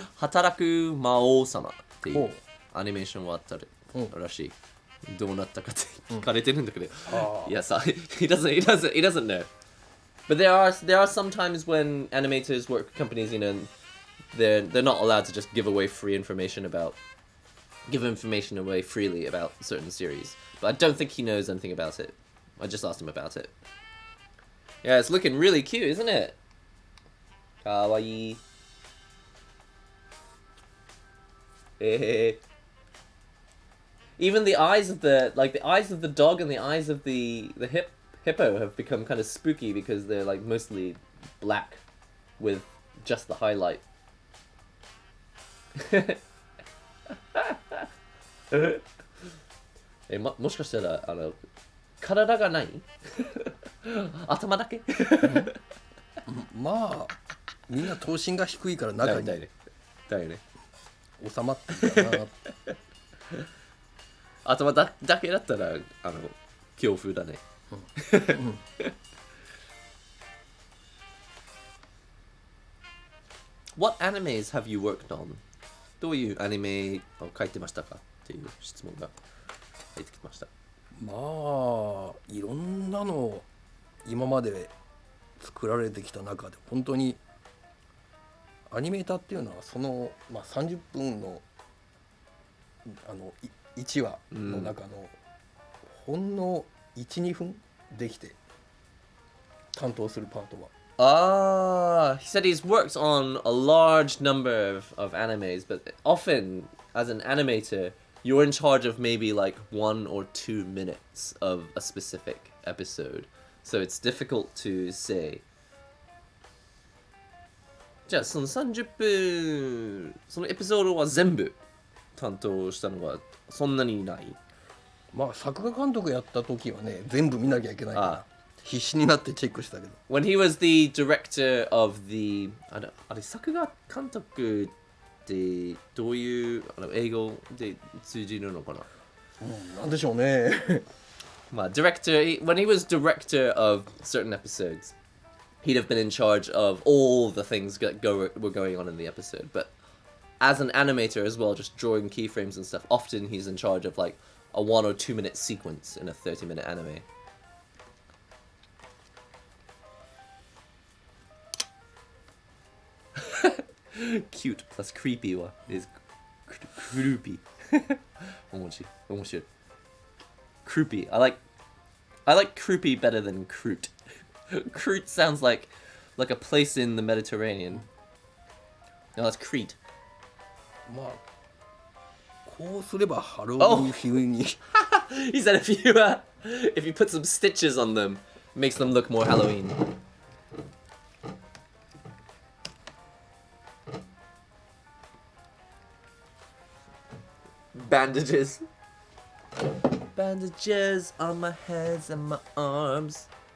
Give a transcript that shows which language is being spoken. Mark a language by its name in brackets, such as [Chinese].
[Japanese] 働く魔王様っていうアニメーションはあったらしい。どうなったかって聞かれてるんだけど。いやさ、 [English] he doesn't know. But there are some times when animators work for companies, they're not allowed to just give information away freely about certain series. But I don't think he knows anything about it. I just asked him about it. Yeah, it's looking really cute, isn't it? Kawaii. Even the eyes of the dog and the eyes of the hippo have become kind of spooky because they're like mostly black with just the highlight. [Japanese] もしかしたら体がない頭だけまあみんな頭身が低いから中にだよね収まってるかな頭だけだったら恐怖だね [English] What animes have you worked on? [Japanese] どういうアニメを描いてましたかっていう質問が入ってきました。まあいろんなの今まで作られてきた中で本当にアニメーターっていうのはその、30分の1話の中のほんの 1,2 分できて担当するパートは。 [English] He said he's worked on a large number of animes, but often as an animator, you're in charge of maybe like 1 or 2 minutes of a specific episode. So it's difficult to say. [Japanese] じゃあその30分そのエピソードは全部担当したのはそんなにない。まあ作画監督やった時はね全部見なきゃいけないから必死になってチェックしたけど。 [English] When he was the director of the [Japanese] あれ作画監督ってどういう英語で通じるのかな。なんでしょうね。 [English] まあ director when he was director of certain episodes, he'd have been in charge of all the things that were going on in the episode. But as an animator as well, just drawing keyframes and stuff, often he's in charge of like a 1 or 2 minute sequence in a 30-minute anime. Cute plus creepy is creepy. [Japanese] 面白い. [English] Creepy. I like creepy better than croot. Croot sounds like like a place in the Mediterranean. No, that's Crete. [Japanese] まあこうすればハロウィン風に [English] He said if you put some stitches on them, makes them look more Halloween. Bandages. Bandages on my heads and my arms.